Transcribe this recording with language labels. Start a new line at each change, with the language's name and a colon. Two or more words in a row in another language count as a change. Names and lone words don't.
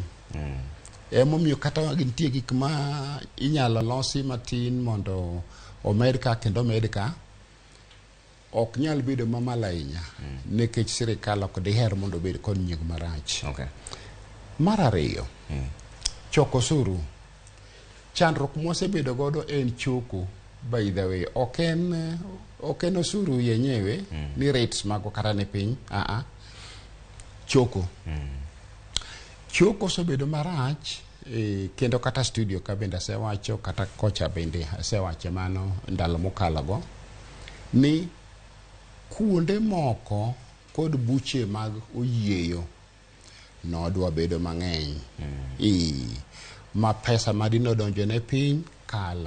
Luo (Kenya and Tanzania): Emomiyo kata gintie gik ma inyalo losi matin mondo omed ka kendo omed ka ok nyal bedo mamalo ahinya nikech sirikal ok diher mondo bed kod nying marach. Mar ariyo, choko osuru. Chandruok mosebedo godo en choko.
English: By the way,
Luo (Kenya and Tanzania): ok en osuru yenyewe ni rates mago kata ne piny. Choko. Choko osebedo marach kendo kata studio ka bende asewacho kata kocha bende asewacho mano ndalo mokalogo ni kuonde moko kod buche mag oyieyo nodwa bedo mang'eny ma pesa madino donjo ne piny kalo.